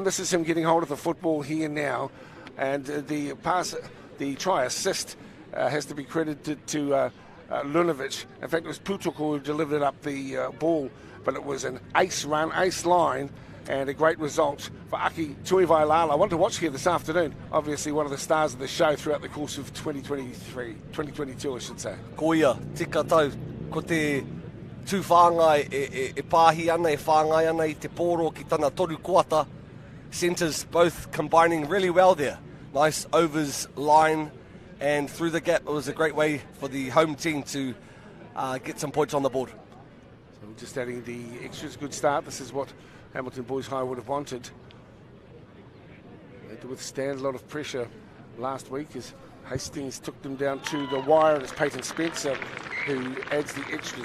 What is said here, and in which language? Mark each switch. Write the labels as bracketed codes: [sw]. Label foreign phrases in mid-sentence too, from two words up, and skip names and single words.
[en] This is him getting hold of the football here now, and the try assist has to be credited to Lunovic. In fact, it was Putoko who delivered up the ball, but it was an ace line, and a great result for Aki Tuivai-Lala. I want to watch here this afternoon. Obviously one of the stars of the show throughout the course of 2022, I should say. [mi] Koia, tika tau, ko te tū whāngai e pāhi ana, e whāngai ana I te pōro ki tana toru kuata. [en] Centres both combining really well there. Nice overs line, and through the gap, it was a great way for the home team to get some points on the board. So we're just adding the extras. Good start. This is what Hamilton Boys High would have wanted. They had to withstand a lot of pressure last week as Hastings took them down to the wire, and it's Peyton Spencer who adds the extras.